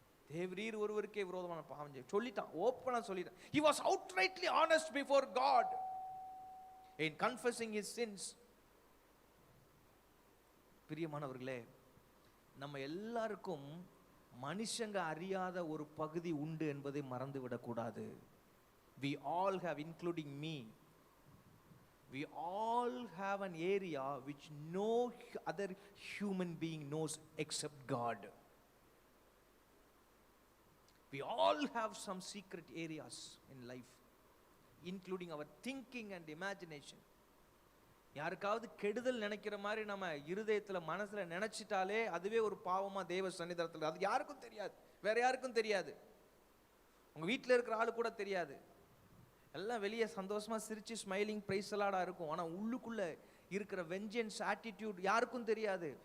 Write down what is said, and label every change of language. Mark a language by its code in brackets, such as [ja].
[ta] தேவரீர் ஒருவருக்கே விரோதமான பாவம் செய்ய சொல்லிட்டான். ஓப்பனா சொல்லிட்டான். [en] He was outrightly honest before God in confessing his sins. [ta] பிரியமானவர்களே, நம்ம எல்லாருக்கும் மனுஷங்க அறியாத ஒரு பகுதி உண்டு என்பதை மறந்து விடக்கூடாது. [en] We all have, including me, we all have an area which no other human being knows except God. We all have some secret areas in life, including our thinking and imagination. [ta] யாருக்காவது கெடுதல் நினைக்கிற மாதிரி நம்ம இருதயத்துல மனசுல நினைச்சிட்டாலே அதுவே ஒரு பாவமா தேவ சன்னிதானத்துல. அது யாருக்கும் தெரியாது, வேற யாருக்கும் தெரியாது. உங்க வீட்டுல இருக்கிற ஆளு கூட தெரியாது. எல்லாம் வெளியே சந்தோஷமா சிரிச்சு ஸ்மைலிங் பிரைஸ் எலாடா இருக்கும். ஆனா உள்ளுக்குள்ள இருக்கிற வெஞ்சன்ஸ் ஆட்டிடியூட் யாருக்கும் தெரியாது.